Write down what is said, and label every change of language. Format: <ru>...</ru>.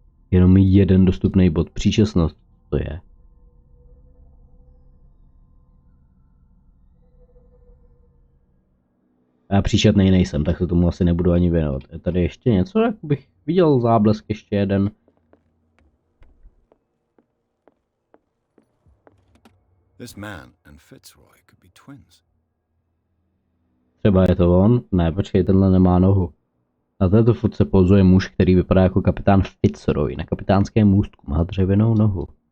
<cs>Jenom jeden dostupný bod, příčesnost, to je. Já příčetnej nejsem, tak se tomu asi nebudu ani věnovat. Je tady ještě něco, jak bych viděl záblesk ještě jeden.</cs> <en>This man and Fitzroy could be twins.</en> <cs>Třeba je to on? Ne, počkej, tenhle nemá nohu. Na této fotce pozuje muž, který vypadá jako kapitán Fitzroy. Na kapitánském můstku má dřevěnou nohu.</cs>